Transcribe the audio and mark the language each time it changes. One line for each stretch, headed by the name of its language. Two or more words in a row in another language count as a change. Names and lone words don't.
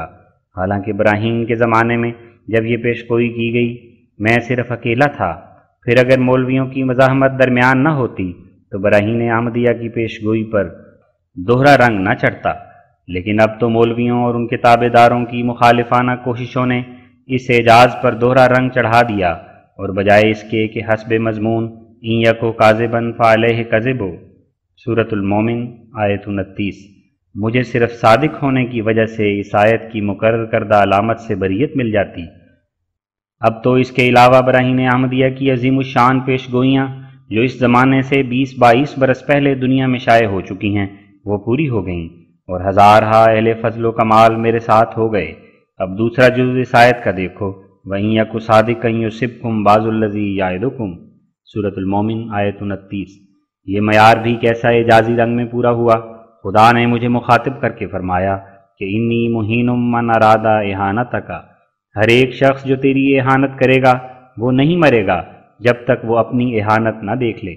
Urdu: حالانکہ براہین کے زمانے میں جب یہ پیش گوئی کی گئی میں صرف اکیلا تھا، پھر اگر مولویوں کی مزاحمت درمیان نہ ہوتی تو براہین احمدیہ کی پیش گوئی پر دوہرا رنگ نہ چڑھتا، لیکن اب تو مولویوں اور ان کے تابع داروں کی مخالفانہ کوششوں نے اس اعجاز پر دوہرا رنگ چڑھا دیا، اور بجائے اس کے کہ حسب مضمون
Arabic: این یکو کاذبا فعلیہ کذب،
Urdu: سورۃ المومن آیت 29، مجھے صرف صادق ہونے کی وجہ سے اس آیت کی مقرر کردہ علامت سے بریت مل جاتی۔ اب تو اس کے علاوہ براہین احمدیہ کی عظیم الشان پیش گوئیاں جو اس زمانے سے 20-22 برس پہلے دنیا میں شائع ہو چکی ہیں وہ پوری ہو گئیں، اور ہزارہا اہل فضل و کمال میرے ساتھ ہو گئے۔ اب دوسرا جز اس آیت کا دیکھو،
Arabic: وَإِن يَكُ صَادِقًا يُصِبْكُم بَعْضُ الَّذِي يَعِدُكُم،
Urdu: سورۃ المومن آیت 29۔ یہ معیار بھی کیسا اعجازی رنگ میں پورا ہوا۔ خدا نے مجھے مخاطب کر کے فرمایا کہ
Arabic: انی مہین من اراد اہانتک،
Urdu: ہر ایک شخص جو تیری اہانت کرے گا وہ نہیں مرے گا جب تک وہ اپنی اہانت نہ دیکھ لے۔